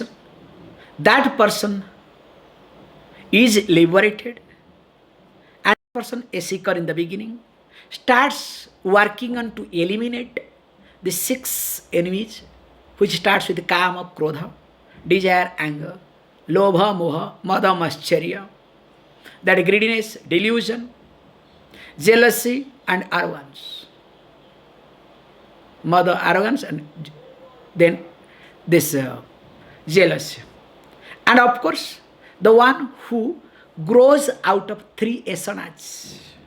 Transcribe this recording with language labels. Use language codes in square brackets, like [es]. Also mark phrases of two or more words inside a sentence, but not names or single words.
[en] That person is liberated. And that person, a seeker in the beginning, starts working on to eliminate the 6 enemies, which starts with [sa] kama, krodha, [en] desire, anger, [sa] lobha, moha, mada, mascharya, [en] that greediness, delusion, jealousy and arrogance. Mada, arrogance, and then this jealousy. And of course, the one who grows out of 3 asanas.